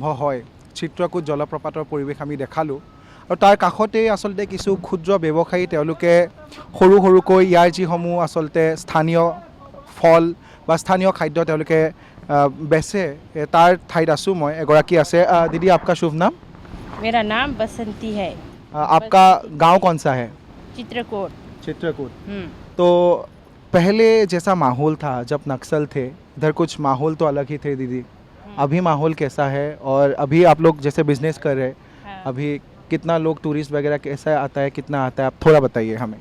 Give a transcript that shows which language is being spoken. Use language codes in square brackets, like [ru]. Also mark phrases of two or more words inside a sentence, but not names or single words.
[as] হয় চিত্ৰকূট জলপ্ৰপাতৰ পৰিৱেশ আমি দেখালোঁ আৰু তাৰ কাষতেই আচলতে কিছু ক্ষুদ্ৰ ব্যৱসায়ী তেওঁলোকে সৰু সৰুকৈ ইয়াৰ যিসমূহ আচলতে স্থানীয় ফল বা স্থানীয় খাদ্য তেওঁলোকে বেচে তাৰ ঠাইত আছোঁ মই এগৰাকী আছে [hi] दीदी आपका शुभ नाम मेरा नाम बसंती है आपका गांव कौन सा है चित्रकूट चित्रकूट तो पहले जैसा माहौल था जब नक्सल थे इधर कुछ माहौल तो अलग ही थे दीदी अभी माहौल कैसा है और अभी आप लोग जैसे बिजनेस कर रहे हैं अभी कितना लोग टूरिस्ट वगैरह कैसा आता है कितना आता है आप थोड़ा बताइए हमें